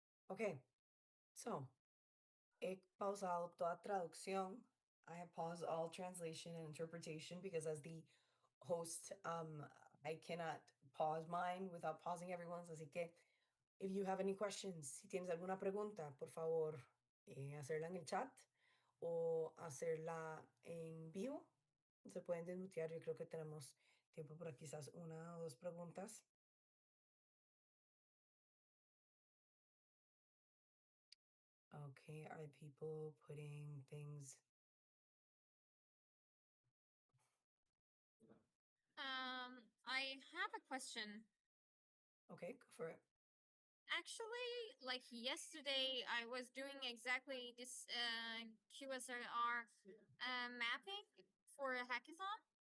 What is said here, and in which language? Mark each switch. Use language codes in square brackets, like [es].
[es] Okay, so he pausado toda traducción. [en] I have paused all translation and interpretation because as the host, I cannot pause mine without pausing everyone's. [es] Así que, [en] if you have any questions, [es] si tienes alguna pregunta, por favor, hacerla en el chat o hacerla en vivo. Se pueden desmutear. Yo creo que tenemos tiempo para quizás una o dos preguntas. [en] Okay, are people putting things? I have a question. Okay, go for it. Actually, like yesterday, I was doing exactly this QSR mapping for a hackathon.